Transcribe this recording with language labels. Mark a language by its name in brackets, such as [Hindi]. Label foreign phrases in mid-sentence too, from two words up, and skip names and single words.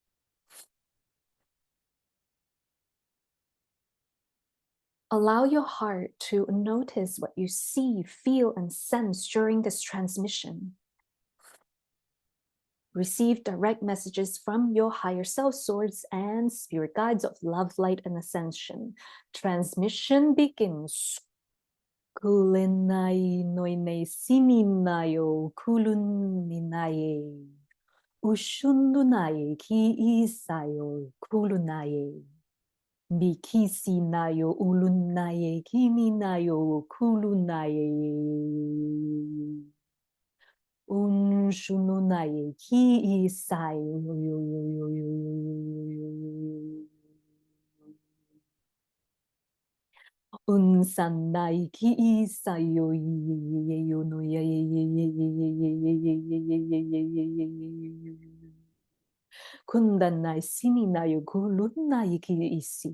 [English] Allow your heart to notice what you see, feel, and sense during this transmission. Receive direct messages from your higher self source and spirit guides of love, light, and ascension. Transmission begins. Kulenai noine sininayo kuluninaye. Ushundunaye ki isayo kulunaye. Bikisi nayo ulunaye kini nayo kulunaye. Unshununaye ki isayo. Unsandai ki isayo. Kundanai sininayo kulunai ki isi.